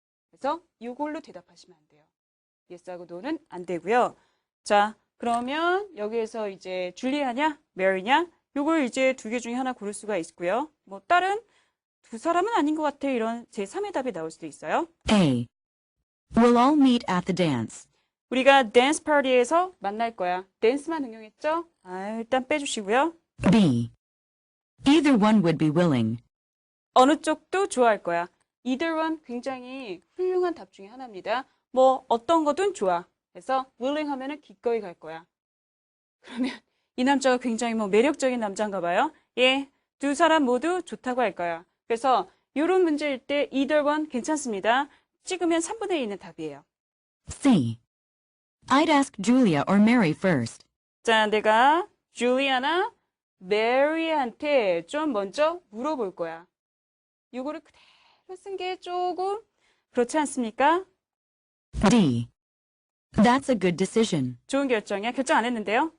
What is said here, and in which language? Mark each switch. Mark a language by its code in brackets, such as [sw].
[ko] 그래서 이걸로 대답하시면 안 돼요. yes하고 no는 안 되고요. 자, 그러면 여기에서 이제 줄리아냐, 메리냐? 요걸 이제 두 개 중에 하나 고를 수가 있고요. 뭐 다른 두 사람은 아닌 것 같아. 이런 제3의 답이 나올 수도 있어요. [en] A. We'll all meet at the dance. [ko] 우리가 댄스 파티에서 만날 거야. 댄스만 응용했죠? 일단 빼주시고요. [en] B. Either one would be willing. [ko] 어느 쪽도 좋아할 거야. [en] either one [ko] 굉장히 훌륭한 답 중에 하나입니다. 뭐 어떤 거든 좋아. 그래서 willing 하면은 기꺼이 갈 거야. 그러면 이 남자가 굉장히 뭐 매력적인 남자인가 봐요. 예, 두 사람 모두 좋다고 할 거야. 그래서 이런 문제일 때 [en] either one [ko] 괜찮습니다. 찍으면 3분의 1 있는 답이에요. [en] C. I'd ask Julia or Mary first. [ko] 자, 내가 줄리아나 메리한테 좀 먼저 물어볼 거야. 이거를 그대로 쓴 게 조금 그렇지 않습니까? [en] D. That's a good decision. [ko] 좋은 결정이야. 결정 안 했는데요.